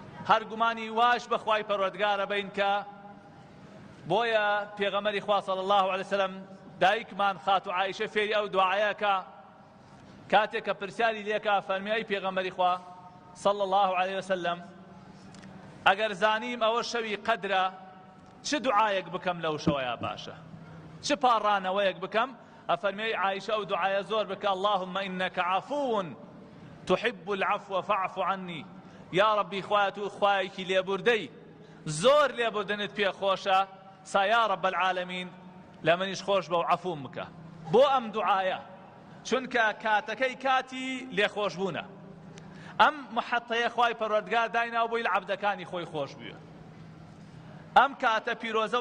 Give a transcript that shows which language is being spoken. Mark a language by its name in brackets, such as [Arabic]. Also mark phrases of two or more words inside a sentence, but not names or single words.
[Central Kurdish] هەر گومانی واش بەخوای پەروەردگارە بین کە بۆیە پێغەمبەری خوا [Arabic] صلی الله علیه وسلم [Central Kurdish] دایکمان خاتو عایشە فێری ئەو دوعایەکە کاتێک کە پرسیاری لێکا فەرمی ئەی پێغەمبەری خوا [Arabic] صلی الله علیه وسلم [Central Kurdish] ئەگەر زانیم ئەوە شەوی قەدرە چ دوعایەک بکەم لەو شەوەیە باشە چ پاڕانەوەیەک بکەم ئەفەرمی عایشە ئەو دوعایە زۆر بکە [Arabic] اللهم إنك عفو تحب العفو فاعف عني یا ربی [Central Kurdish] خوایە تو خوایەکی لێبوردەی زۆر لێبوردنت پێ خۆشە سا [Arabic] یا رب العالمین [Central Kurdish] لە منیش خۆش بە و عەفوم بکە بۆ ئەم دوعایە چونکە کاتەکەی کاتی لێخۆشبوونە ئەم محەتەیە خوای پەروەردگار دایناوە بۆی لە عەبدەکانی خۆی خۆش بووە ئەم کاتە پیرۆزە